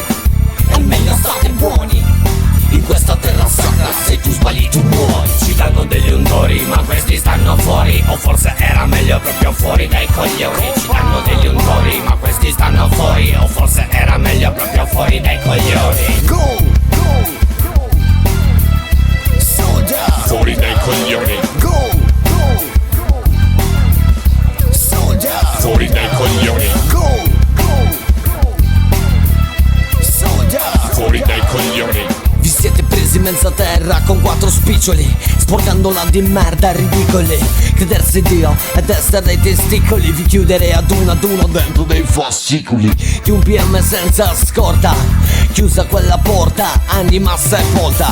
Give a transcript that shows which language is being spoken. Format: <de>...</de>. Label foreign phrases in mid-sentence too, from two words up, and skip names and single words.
<it>È meglio state buoni, in questa terra sacra se tu sbagli tu muori. Ci danno degli untori ma questi stanno fuori, o forse era meglio proprio fuori dai coglioni. Ci danno degli untori ma questi stanno fuori, o forse era meglio proprio fuori dai coglioni.</it> <en>Go, go, go, soldier,</en> <it>fuori dai coglioni.</it> <en>Go, go, go, soldier,</en> <it>fuori dai coglioni.</it> <en>Go, go, go, soldier,</en> <it>fuori dai coglioni. Vi siete presi in mezza terra con 4 spiccioli, sporcandola di merda ridicoli. Credersi Dio ed essere dei testicoli, vi chiuderei ad uno dentro dei fascicoli di un PM senza scorta. Chiusa quella porta, anima sepolta.</it>